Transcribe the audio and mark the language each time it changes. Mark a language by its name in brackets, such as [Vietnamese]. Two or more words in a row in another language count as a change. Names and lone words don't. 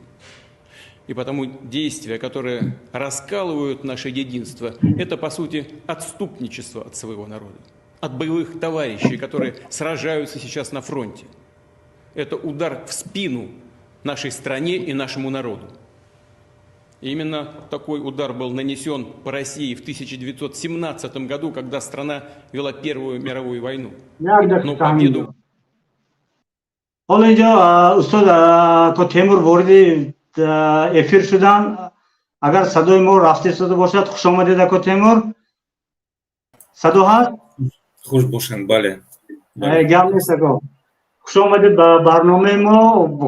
[Russian] И потому действия, которые раскалывают наше единство, это, по сути, отступничество от своего народа, от боевых товарищей, которые сражаются сейчас на фронте. Это удар в спину нашей стране и нашему народу. И именно такой удар был нанесен по России в 1917 году, когда страна вела Первую мировую войну. Но победу... [Persian] افیر شدن. اگر صدای ما رفته شده باشد خوش آمدید اکو تیمور. صدا هست؟ خوش باشند. بله. گم نیست اکو. خوش آمدید به برنامه ما.